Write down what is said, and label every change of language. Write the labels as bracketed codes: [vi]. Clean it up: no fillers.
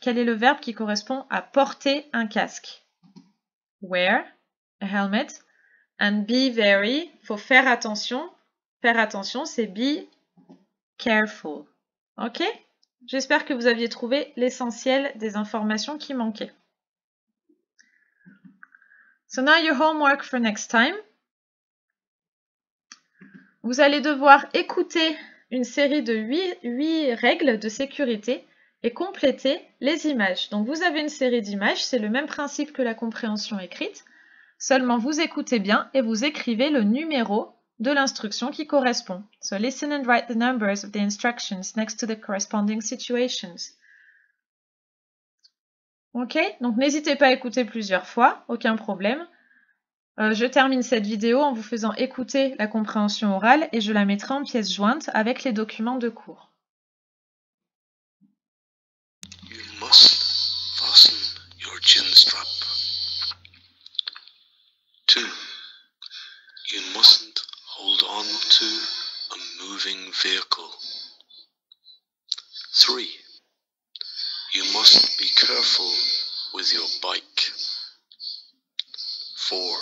[fr] Quel est le verbe qui correspond à porter un casque? [en] Wear a helmet. And be very, [fr] faut faire attention. Faire attention, c'est [en] be careful. [fr] Ok? J'espère que vous aviez trouvé l'essentiel des informations qui manquaient. [en] So now your homework for next time. [fr] Vous allez devoir écouter une série de 8 règles de sécurité et compléter les images. Donc vous avez une série d'images, c'est le même principe que la compréhension écrite, seulement vous écoutez bien et vous écrivez le numéro de l'instruction qui correspond. [en] So listen and write the numbers of the instructions next to the corresponding situations. [fr] Ok, donc n'hésitez pas à écouter plusieurs fois, aucun problème. Je termine cette vidéo en vous faisant écouter la compréhension orale et je la mettrai en pièce jointe avec les documents de cours. [en] You must fasten your chin strap. 2. You mustn't hold on to a moving vehicle. 3. You must be careful with your bike. 4.